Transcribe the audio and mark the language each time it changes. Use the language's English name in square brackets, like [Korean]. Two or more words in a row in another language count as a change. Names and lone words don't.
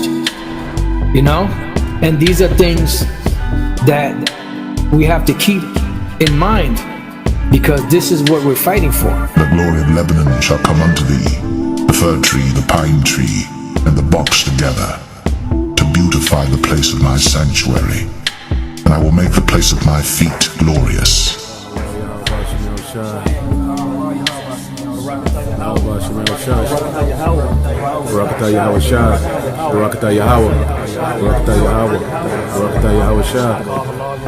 [English] You know, and these are things that we have to keep in mind, because this is what we're fighting for. The glory of Lebanon shall come unto thee, the fir tree, the pine tree, and the box together, to beautify the place of my sanctuary, and I will make the place of my feet glorious. Barakatah Yahweh Shah, Barakatah Yahweh, Barakatah Yahweh, Barakatah Yahweh Shah.